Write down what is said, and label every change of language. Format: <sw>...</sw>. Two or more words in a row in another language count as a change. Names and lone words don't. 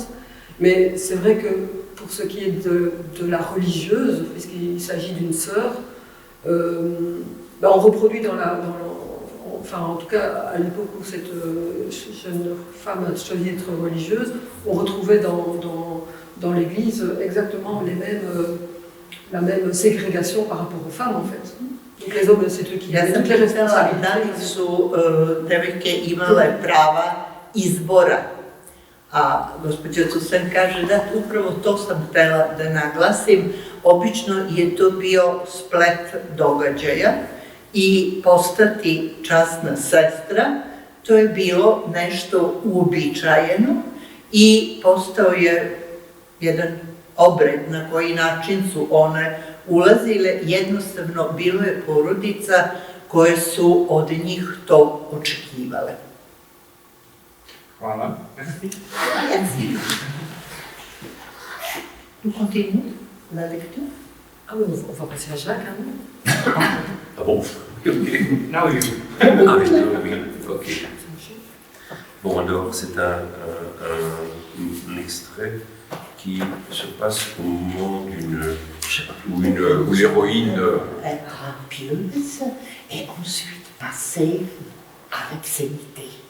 <fr>Mais c'est vrai que pour ce qui est de la religieuse, puisqu'il s'agit d'une sœur, on reproduit en tout cas à l'époque où cette jeune femme a choisi d'être religieuse, on retrouvait dans l'église exactement la même ségrégation par rapport aux femmes en fait. Donc les hommes, c'est eux qui</fr> <sr>Ja</sr> <fr>avaient</fr> <sr>sam</sr> <fr>toutes les</fr> <sr>pitala da</sr> <fr>responsabilités.</fr> <sr>li su devojke imale prava izbora. A gospođa Cusan kaže da upravo to sam htela da naglasim. Obično je to bio splet događaja i postati časna sestra, to je bilo nešto uobičajeno i postao je jedan obred na koji način su one ulazile. Jednostavno bilo je porodica koje su od njih to očekivale. Hvala.</sr> <fr>Merci. Tu continues la lecture? Ah oui, on va passer à Jacques, hein. Ah bon? Ok.</fr> <en>Now you.</en> <fr>Ah oui, oui, ok. Bon, alors, c'est un extrait qui se passe au moment où l'héroïne... Être rapieuse et ensuite passer à l'obscénité.</fr>